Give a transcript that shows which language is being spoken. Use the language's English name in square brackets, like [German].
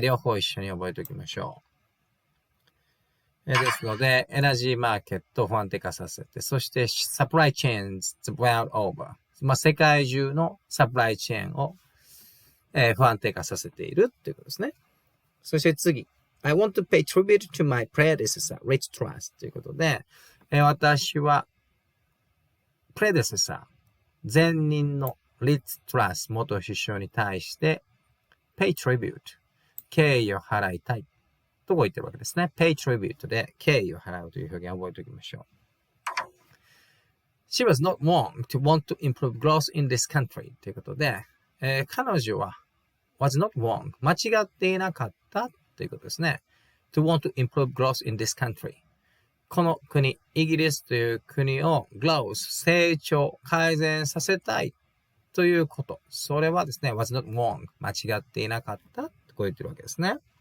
[Japanese] 両方一緒に覚えておきましょう。ですので、エナジーマーケットを不安定化させて、そして、サプライチェーンズ [English] the world over。 [Japanese] 世界中のサプライチェーンを、不安定化させているということですね。そして次。 [English] I want to pay tribute to my predecessor, Rich Truss [Japanese] ということで、私は、 [English] predecessor、 [Japanese] 前任の Rich Truss 元首相に対して、 [English] pay tribute、 [Japanese] 敬意を払いたい。とこう言ってるわけですね。 [English] pay tribute [Japanese] で敬意を払うという表現を覚えておきましょう。 [English] She was not wrong to want to improve growth in this country [Japanese] ということで、彼女は [English] was not wrong [Japanese] 間違っていなかったということですね。 [English] to want to improve growth in this country [Japanese] この国、イギリスという国を [English] growth [Japanese] 成長、改善させたいということ。それはですね、 [English] was not wrong [Japanese] 間違っていなかったとこう言ってるわけですね。